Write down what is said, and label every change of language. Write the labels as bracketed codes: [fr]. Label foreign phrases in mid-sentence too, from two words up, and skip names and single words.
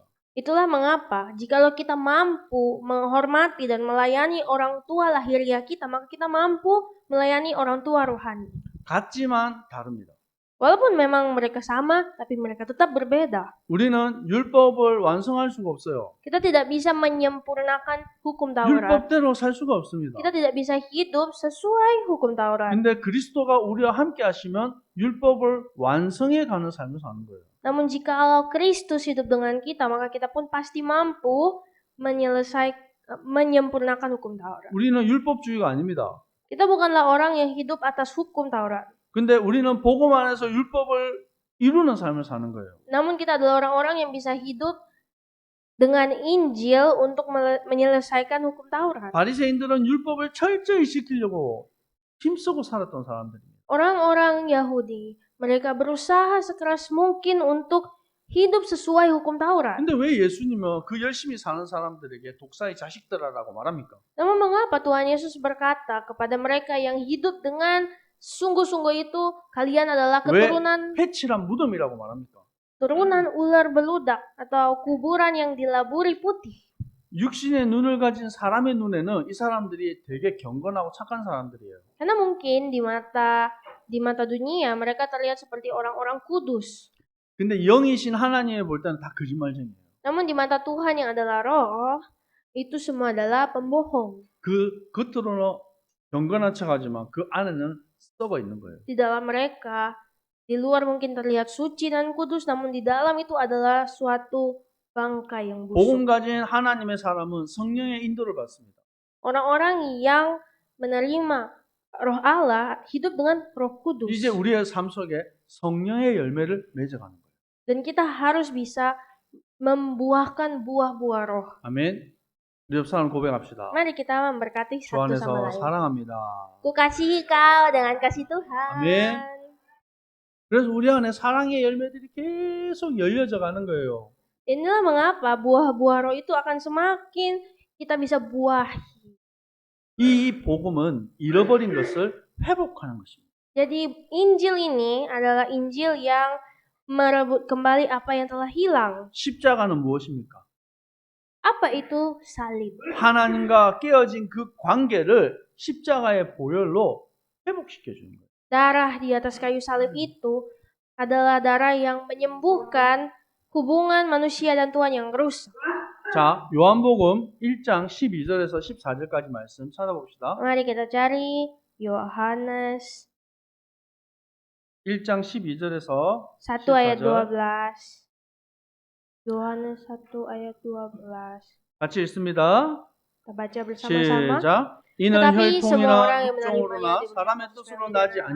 [id] Itulah mengapa jikalau kita mampu menghormati dan melayani orang tua lahiriah kita, maka kita mampu melayani orang tua rohani. [ko] 같지만 다릅니다. [id] Walaupun memang mereka sama, tapi mereka tetap berbeda. [ko] 우리는 율법을 완성할 수가 없어요. [id] Kita tidak bisa menyempurnakan hukum Taurat. [ko] 율법대로 살 수가 없습니다. [id] Kita tidak bisa hidup sesuai hukum Taurat. [ko] 근데 그리스도가 우리와 함께 하시면 율법을 완성해 가는 삶을 사는 거예요. [id] Namun jikalau Kristus hidup dengan kita, maka kita pun pasti mampu menyempurnakan hukum Taurat. [ko] 우리는 율법주의가 아닙니다. [id] Kita bukanlah orang yang hidup atas hukum Taurat. [ko] 근데 우리는 복음 안에서 율법을 이루는 삶을 사는 거예요. [id] Namun kita adalah orang-orang yang bisa hidup dengan Injil untuk menyelesaikan hukum Taurat. [ko] 바리새인들은 율법을 철저히 지키려고 힘쓰고 살았던 사람들입니다. [id] Orang-orang Yahudi, mereka berusaha sekeras mungkin untuk hidup sesuai hukum Taurat. [ko] 근데 왜 예수님은 그 열심히 사는 사람들에게 독사의 자식들아라고 말합니까? [id] Namun mengapa Tuhan Yesus berkata kepada mereka yang hidup dengan sungguh-sungguh itu, kalian adalah [ko] 왜 [id] keturunan [ko] 회칠한 무덤이라고 말합니까? [id] ular beludak atau kuburan yang dilaburi putih. [ko] 육신의 눈을 가진 사람의 눈에는 이 사람들이 되게 경건하고 착한 사람들이에요. [id] Karena mungkin di mata dunia mereka terlihat seperti orang-orang kudus. [ko] 근데 영이신 하나님이 볼 때는 다 거짓말쟁이에요. [id] Namun di mata Tuhan yang adalah roh, itu semua adalah pembohong. [ko] 그 겉으로는 경건한 척하지만 그 안에는 썩어 있는 거예요. [id] Di dalam mereka, di luar mungkin terlihat suci dan kudus, namun di dalam itu adalah suatu bangkai yang [ko] 복음 [id] busuk. [ko] 가진 하나님의 사람은 성령의 인도를 받습니다. [id] Orang-orang yang menerima roh Allah hidup dengan roh kudus. [ko] 이제 우리의 삶 속에 성령의 열매를 맺어가는 거예요. [id] Dan kita harus bisa membuahkan buah-buah roh. [ko] 아멘. 우리 옆 사람 고백합시다. [id] Mari kita memberkati [ko] 주 [id] satu sama [ko] 안에서 [id] lain. [ko] 사랑합니다. [id] Ku kasihi kau dengan kasih Tuhan. [ko] 아멘. 그래서 우리 안에 사랑의 열매들이 계속 열려져 가는 거예요. [id] Inilah mengapa buah-buah roh itu akan semakin kita bisa buahi. [ko] 이 복음은 잃어버린 것을 회복하는 것입니다. [id] Jadi Injil ini adalah Injil yang merebut kembali apa yang telah hilang. [ko] 십자가는 무엇입니까? [id] Apa itu salib? [ko] 하나님과 깨어진 그 관계를 십자가의 보혈로 회복시켜 주는 거예요. [id] Darah di atas kayu salib itu adalah darah yang menyembuhkan hubungan manusia dan Tuhan yang rusak. [ko] 자, 요한복음 1장 12절에서 14절까지 말씀 찾아봅시다. [id] Mari kita cari Yohanes [ko] 1장 12절에서 [id] 1 ayat [ko] 14절. [id] 12. Yohanes 1 ayat 12. [ko] 같이 읽습니다. [id] Kita baca bersama-sama. [ko] 시작. 이는 [id] Tetapi semua orang [ko] 혈통이나 [id] yang [ko] 육종으로나 [id] menerimanya [ko] 사람의 [id] diberikan [ko] 뜻으로 [id] supaya [ko] 나지 [id] menjadi anak